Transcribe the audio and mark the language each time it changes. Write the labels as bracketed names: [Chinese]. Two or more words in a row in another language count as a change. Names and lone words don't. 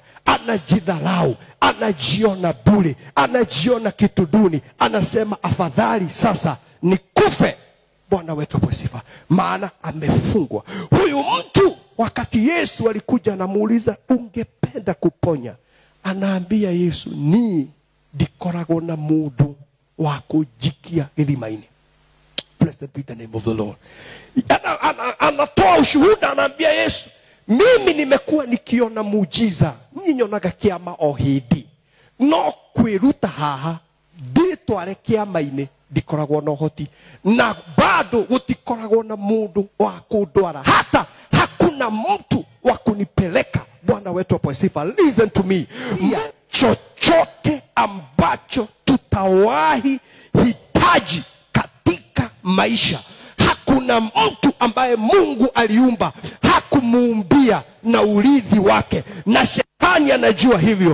[Swahili] Anajidharau, anajiona bure, anajiona kitu duni, anasema afadhali sasa nikufe. Bwana wetu apewe sifa, maana amefungwa. Huyu mtu wakati Yesu alikuja anamuuliza ungependa kuponya, anaambia Yesu [Kikuyu] ni dikoragwo na mundu wa kujikia irimaini. [English] Blessed be the name of the Lord. [Swahili] Anatoa ushuhuda, anaambia Yesu, mimi nimekuwa nikiona muujiza, [Kikuyu] nyinyonaga kiama o hindi, no kwiruta haha nditware kiama-ini dikoragwo na hoti, na bado gutikoragwo na mundu wa kundwara, [Swahili] hata hakuna mtu wa kunipeleka. Bwana wetu apewe sifa. [English] Listen to me. [Swahili] Chochote ambacho tutawahi hitaji katika maisha, hakuna mtu ambaye Mungu aliumba hakumuumbia na urithi wake, na shetani anajua hivyo.